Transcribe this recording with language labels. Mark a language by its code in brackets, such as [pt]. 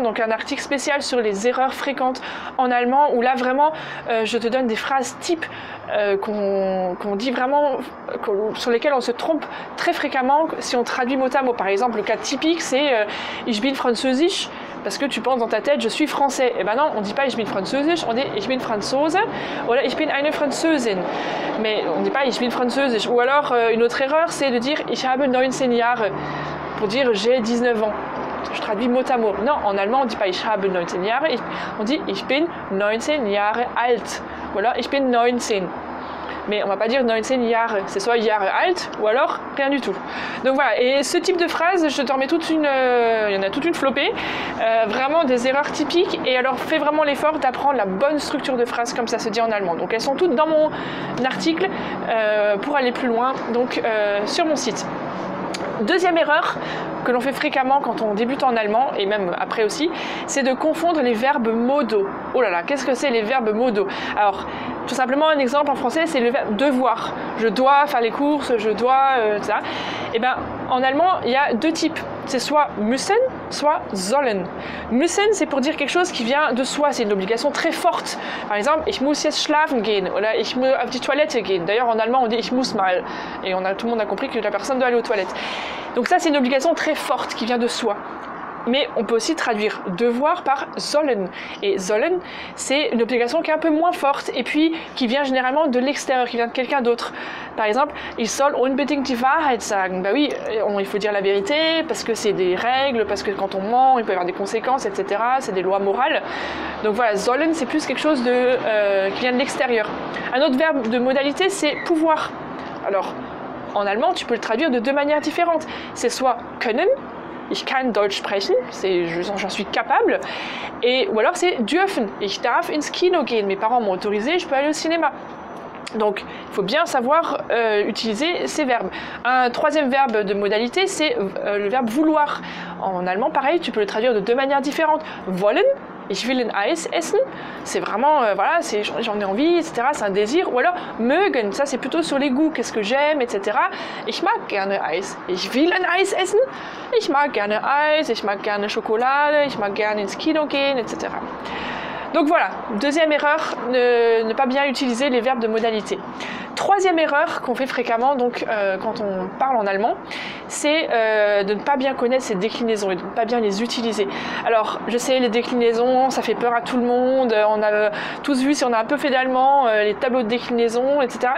[fr] Donc un article spécial sur les erreurs fréquentes en allemand où là vraiment je te donne des phrases types qu'on dit vraiment, sur lesquelles on se trompe très fréquemment si on traduit mot à mot. Par exemple, le cas typique c'est [de] Ich bin Französisch, [fr] parce que tu penses dans ta tête je suis français. Et ben non, on ne dit pas [de] Ich bin Französisch, [fr] on dit [de] Ich bin Franzose [fr] ou [de] Ich bin eine Französin. [fr] Mais on ne dit pas [de] Ich bin Französisch. [fr] Ou alors une autre erreur c'est de dire [de] Ich habe 19 Jahre [fr] pour dire j'ai 19 ans. Je traduis mot à mot. Non, en allemand on ne dit pas [de] Ich habe 19 Jahre, [fr] on dit [de] Ich bin 19 Jahre alt. [fr] Voilà, [de] Ich bin 19. [fr] Mais on ne va pas dire [de] 19 Jahre, [fr] c'est soit [de] Jahre alt [fr] ou alors rien du tout. Donc voilà, et ce type de phrase, je te remets il y en a toute une flopée, vraiment des erreurs typiques, et alors fais vraiment l'effort d'apprendre la bonne structure de phrase comme ça se dit en allemand. Donc elles sont toutes dans mon article pour aller plus loin, donc sur mon site. Deuxième erreur que l'on fait fréquemment quand on débute en allemand, et même après aussi, c'est de confondre les verbes modaux. Oh là là, qu'est-ce que c'est les verbes modaux? Alors, tout simplement, un exemple en français, c'est le verbe devoir. Je dois faire les courses, je dois, etc. Et bien, en allemand, il y a 2 types. C'est soit müssen, soit sollen. Müssen, c'est pour dire quelque chose qui vient de soi, c'est une obligation très forte. Par exemple, [de] ich muss jetzt schlafen gehen, [fr] ou [de] ich muss auf die Toilette gehen. [fr] D'ailleurs, en allemand, on dit [de] ich muss mal. [fr] Et tout le monde a compris que la personne doit aller aux toilettes. Donc ça, c'est une obligation très forte qui vient de soi. Mais on peut aussi traduire devoir par sollen. Et sollen, c'est une obligation qui est un peu moins forte et puis qui vient généralement de l'extérieur, qui vient de quelqu'un d'autre. Par exemple, [de] ich soll unbedingt die Wahrheit sagen. [fr] Bah oui, il faut dire la vérité parce que c'est des règles, parce que quand on ment, il peut y avoir des conséquences, etc. C'est des lois morales. Donc voilà, sollen, c'est plus quelque chose qui vient de l'extérieur. Un autre verbe de modalité, c'est pouvoir. Alors, en allemand, tu peux le traduire de 2 manières différentes. C'est soit können, [de] ich kann Deutsch sprechen, [fr] j'en suis capable, ou alors c'est dürfen, [de] ich darf ins Kino gehen, [fr] mes parents m'ont autorisé, je peux aller au cinéma. Donc, il faut bien savoir utiliser ces verbes. Un troisième verbe de modalité, c'est le verbe vouloir. En allemand, pareil, tu peux le traduire de deux manières différentes. [de] Wollen, ich will ein Eis essen. [fr] C'est vraiment, voilà, j'en ai envie, etc. C'est un désir. Ou alors, mögen, ça c'est plutôt sur les goûts, qu'est-ce que j'aime, etc. [de] Ich mag gerne Eis. Ich will ein Eis essen. Ich mag gerne Eis, ich mag gerne Schokolade, ich mag gerne ins Kino gehen, etc. [fr] Donc voilà, deuxième erreur, ne pas bien utiliser les verbes de modalité. Troisième erreur qu'on fait fréquemment donc, quand on parle en allemand, c'est de ne pas bien connaître ces déclinaisons et de ne pas bien les utiliser. Alors, je sais, les déclinaisons, ça fait peur à tout le monde, on a tous vu, si on a un peu fait d'allemand, les tableaux de déclinaison, etc.